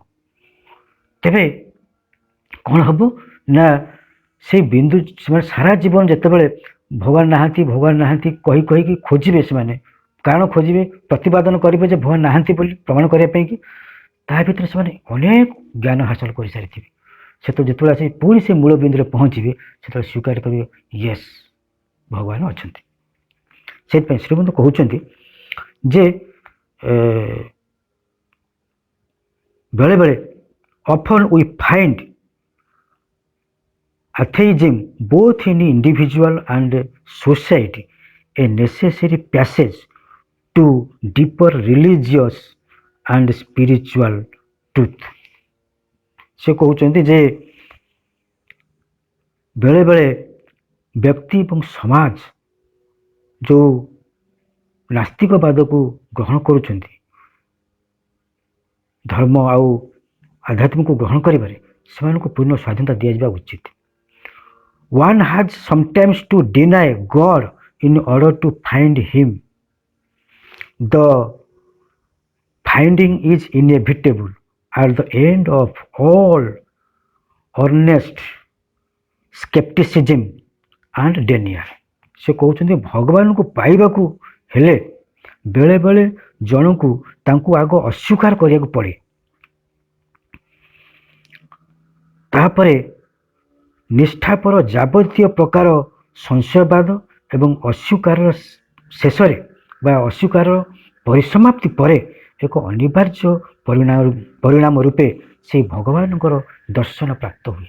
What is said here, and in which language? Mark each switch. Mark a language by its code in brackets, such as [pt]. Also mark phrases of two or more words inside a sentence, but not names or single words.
[or] ତେବେ କ'ଣ ହବ ନା ସେଇ ବିନ୍ଦୁ ସେମାନେ ସାରା ଜୀବନ ଯେତେବେଳେ ଭଗବାନ ନାହାନ୍ତି କହିକି ଖୋଜିବେ, ସେମାନେ କାରଣ ଖୋଜିବେ, ପ୍ରତିପାଦନ କରିବେ ଯେ ଭଗବାନ ନାହାନ୍ତି ବୋଲି ପ୍ରମାଣ କରିବା ପାଇଁ କି, ତାହା ଭିତରେ ସେମାନେ ଅନେକ ଜ୍ଞାନ ହାସଲ କରିସାରିଥିବେ। ସେତେବେଳେ ଯେତେବେଳେ ଆସି ପୁଣି ସେ ମୂଳ ବିନ୍ଦୁରେ ପହଞ୍ଚିବେ ସେତେବେଳେ ସ୍ୱୀକାର କରିବେ ୟେସ୍ ଭଗବାନ ଅଛନ୍ତି। ସେଥିପାଇଁ ଶ୍ରୀମନ୍ତ କହୁଛନ୍ତି ଯେ ବେଳେବେଳେ [en] often we find atheism both in individual and society a necessary passage to deeper religious and spiritual truth। [or] ସେ କହୁଛନ୍ତି ଯେ ବେଳେ ବେଳେ ବ୍ୟକ୍ତି ଏବଂ ସମାଜ ଯେଉଁ ନାସ୍ତିକବାଦକୁ ଗ୍ରହଣ କରୁଛନ୍ତି, ଧର୍ମ ଆଉ ଆଧ୍ୟାତ୍ମିକକୁ ଗ୍ରହଣ କରିବାରେ ସେମାନଙ୍କୁ ପୂର୍ଣ୍ଣ ସ୍ୱାଧୀନତା ଦିଆଯିବା ଉଚିତ। [en] One has sometimes to deny God in order to find him. The finding is inevitable at the end of all earnest skepticism and denial। [or] ସେ କହୁଛନ୍ତି ଭଗବାନଙ୍କୁ ପାଇବାକୁ ହେଲେ ବେଳେ ବେଳେ ଜଣକୁ ତାଙ୍କୁ ଆଗ ଅସ୍ୱୀକାର କରିବାକୁ ପଡ଼େ, ତାପରେ ନିଷ୍ଠାପର ଯାବତୀୟ ପ୍ରକାର ସଂଶୟବାଦ ଏବଂ ଅସ୍ୱୀକାରର ଶେଷରେ ବା ଅସ୍ୱୀକାରର ପରିସମାପ୍ତି ପରେ ଏକ ଅନିବାର୍ଯ୍ୟ ପରିଣାମ ରୂପେ ସେହି ଭଗବାନଙ୍କର ଦର୍ଶନ ପ୍ରାପ୍ତ ହୁଏ।